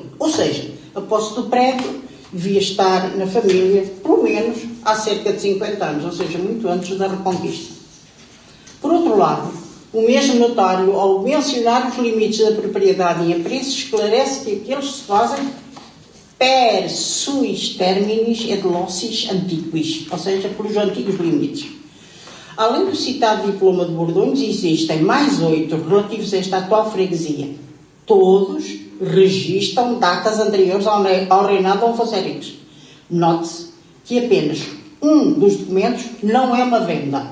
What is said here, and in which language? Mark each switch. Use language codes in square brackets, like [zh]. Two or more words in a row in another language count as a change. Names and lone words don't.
[pt] Ou seja, a posse do prédio devia estar na família, pelo menos, há cerca de 50 anos, ou seja, muito antes da Reconquista. Por outro lado, o mesmo notário, ao mencionar os limites da propriedade e a preço, esclarece que aqueles se fazem [la] per suis terminis et lossis antiquis, [pt] ou seja, pelos antigos limites. Além do citado diploma de Bordonhos, existem mais 8 relativos a esta atual freguesia. Todos registram datas anteriores ao reinado de Afonso Henriques. Note-se que apenas um dos documentos não é uma venda.